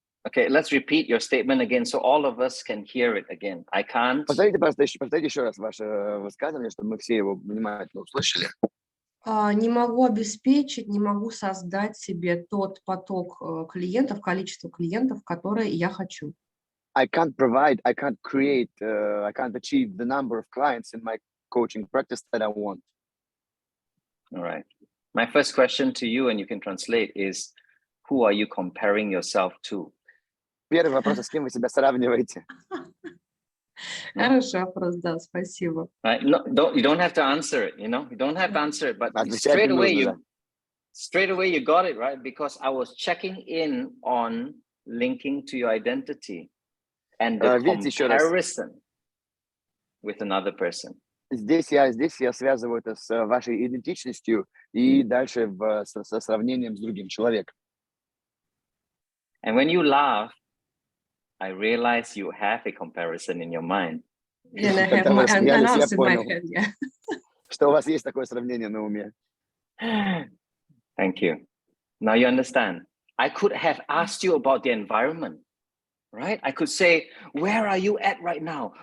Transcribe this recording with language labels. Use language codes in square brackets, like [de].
[en] Okay, let's repeat your statement again so all of us can hear it again. I can't. [ru] Повторите еще раз ваше высказывание, чтобы мы все его внимательно услышали. Не могу обеспечить, не могу создать себе тот поток клиентов, количество клиентов, которые я хочу. [en] I can't provide, I can't create, I can't achieve the number of clients in my coaching practice that I want. All right. My first question to you, and you can translate, is who are you comparing yourself to? [ru] Первый вопрос, с кем вы себя сравниваете? Хороший вопрос, да, спасибо. [en] Right? No, you don't have to answer it, you know? You don't have to answer it, but straight away you got it, right? Because I was checking in on linking to your identity and the comparison with another person. [ru] Здесь я связываю это с вашей идентичностью и дальше со сравнением с другим человеком. [en] And when you laugh, I realize you have a comparison in your mind. And I have my answer in my head, yeah. [ru] Что у вас есть такое сравнение на уме. [en] Thank you. Now you understand. I could have asked you about the environment, right? I could say, where are you at right now?